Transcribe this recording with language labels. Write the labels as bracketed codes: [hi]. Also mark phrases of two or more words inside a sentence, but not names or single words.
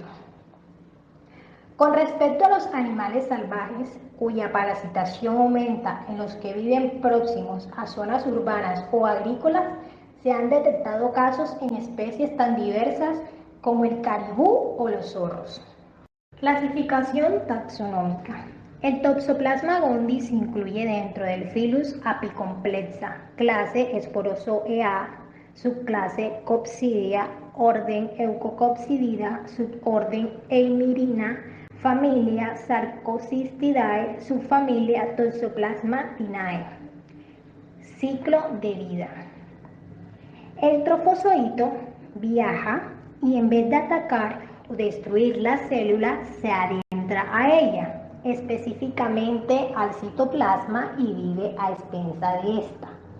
[es] Con respecto a los animales salvajes, cuya parasitación aumenta en los que viven próximos a zonas urbanas o agrícolas, Se han detectado casos en especies tan diversas como el caribú o los zorros. Clasificación taxonómica. El Toxoplasma gondii se incluye dentro del filus Apicomplexa, clase Sporozoea, subclase Copsidia, orden Eucocopsidida, suborden Eimirina, familia Sarcosistidae, subfamilia Toxoplasmatinae. Ciclo de vida. El trofozoito viaja y en vez de atacar o destruir la célula, se adentra a ella, específicamente al citoplasma, y vive a expensa de esta.